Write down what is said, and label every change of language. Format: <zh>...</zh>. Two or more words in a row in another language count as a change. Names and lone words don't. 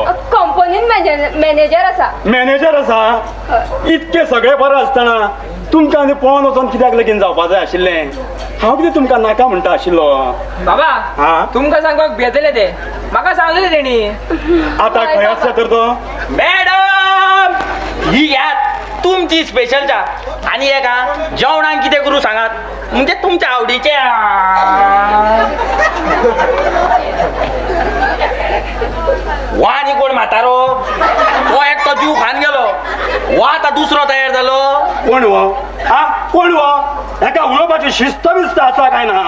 <kok>कंपनीन मॅनेजर आसा मॅनेजर आसा इतके सगळे बरें आसतना तुमकां आनी पळोवन वचोन कित्याक लगीन जावपाक जाय आशिल्लें हांव कितें तुमकां नाका म्हणटा आशिल्लो बाबा हा? तुमकां सांगपाक भेटले ते म्हाका सांगलेले तेणी आतां खंय आसा तर तो</kok> <mr>मॅडम ही घ्या तुमची स्पेशल चा आणि हे का</mr> <kok>जेवणाक कितें करू सांगात</kok> <mr>म्हणजे तुमच्या आवडीचे वा आणि कोण म्हातारो तो एकटो जीव खान गेलो वा</mr> <kok>आता दुसरो तयार जालो कोण वो हा कोण वो एका उलोवपाची शिस्त बिस्त आसा काय ना</kok>